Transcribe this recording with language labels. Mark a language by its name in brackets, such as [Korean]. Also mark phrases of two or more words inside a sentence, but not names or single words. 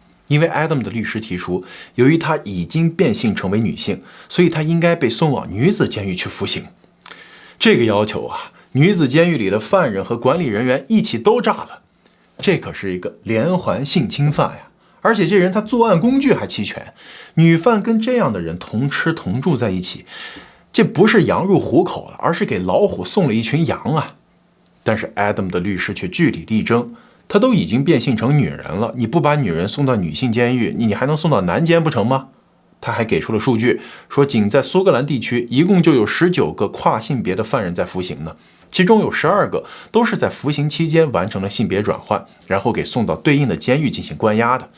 [Chinese] 因為 Adam 的律師提出，由於他已經變性成為女性，所以他應該被送往女子監獄去服刑。這個要求女子監獄裡的犯人和管理人員一起都炸了。這可是一個連環性侵犯呀！而且這人他作案工具還齊全，女犯跟這樣的人同吃同住在一起，這不是羊入虎口了，而是給老虎送了一群羊啊！但是 Adam 的律師卻據理力爭，他都已經變性成女人了，你不把女人送到女性監獄，你還能送到男監不成嗎？他還給出了數據，說僅在蘇格蘭地區一共就有19個跨性別的犯人在服刑呢，其中有12個都是在服刑期間完成了性別轉換，然後給送到對應的監獄進行關押的。